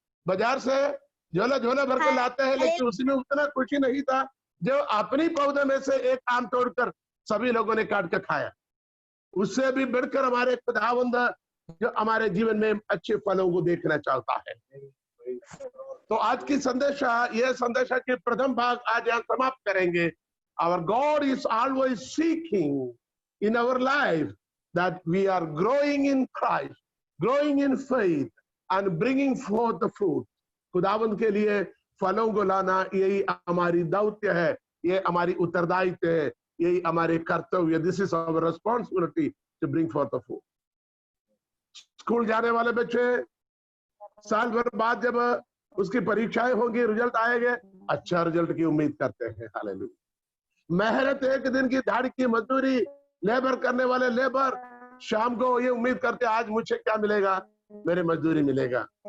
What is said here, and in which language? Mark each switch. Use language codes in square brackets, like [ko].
[hi] बाजार से झोला झोला भर कर लाते हैं, लेकिन उसमें उतना खुशी नहीं था जो अपनी पौधे में से एक आम तोड़कर सभी लोगों ने काट कर खाया। उससे भी बढ़कर हमारे खुदावंद जो हमारे जीवन में अच्छे फलों को देखना चाहता है। तो आज की संदेशा, यह संदेशा के प्रथम भाग आज यहाँ समाप्त करेंगे। [en] Our God is always seeking in our life that we are growing in Christ, growing in faith and bringing forth the fruit. [hi] खुदावंद के लिए फलों को लाना यही हमारी दौत्य है, ये हमारी उत्तरदायित्व है, यही हमारे कर्तव्य। [en] This is our responsibility to bring forth the fruit. [hi] School जाने वाले बच्चे साल भर बाद जब उसकी परीक्षाएं होंगी, रिजल्ट आएंगे, अच्छा रिजल्ट की उम्मीद करते हैं। हालेलुया। मेहनत एक दिन की दाढ़ी की मजदूरी, लेबर करने वाले लेबर शाम को ये उम्मीद करते आज मुझे क्या मिलेगा, मेरे मजदूरी मिलेगा।